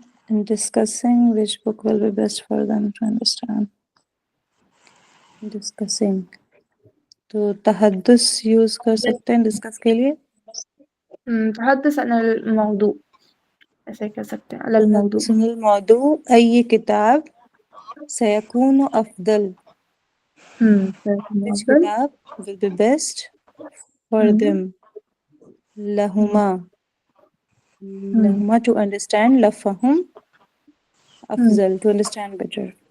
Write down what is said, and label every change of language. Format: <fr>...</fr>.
<en>And discussing which book will be best for them to understand. Discussing.</en> <ur>تو تحدث use کر سکتے ہیں discuss کے لیے.</ur> <ar>تحدث عن الموضوع</ar> <ur>ایسے کہہ سکتے ہیں.</ur> <ar>علی الموضوع. تحدث عن الموضوع أي كتاب سيكون أفضل.</ar> <en>Which كتاب will be best for them.</en> <ar>لهما.</ar> <en>لهما to understand.</en> <ar>لفهم أفضل</ar> <en>to understand better.</en>